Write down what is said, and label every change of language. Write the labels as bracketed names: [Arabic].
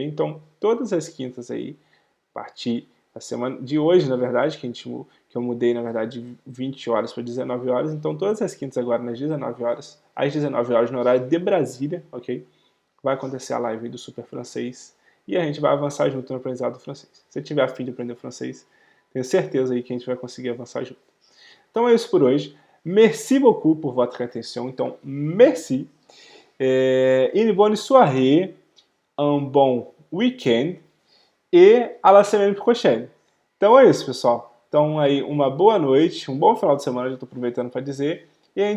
[Portuguese] Então, todas as quintas aí, a partir da semana de hoje, na verdade, que eu mudei, na verdade, de 20 horas para 19 horas. Então, todas as quintas agora, às 19 horas, no horário de Brasília, ok? Vai acontecer a live do Super Francês e a gente vai avançar junto no aprendizado do francês. Se você tiver a fim de aprender francês, tenho certeza aí que a gente vai conseguir avançar junto. Então, é isso por hoje. [French] Merci beaucoup pour votre attention. Então, merci. Une bonne soirée, un bon week-end e à la semaine prochaine. [Portuguese] Então é isso, pessoal. Então aí uma boa noite, um bom final de semana, já estou aproveitando para dizer. E a gente se vê então na semana que vem. Então, [French] au revoir,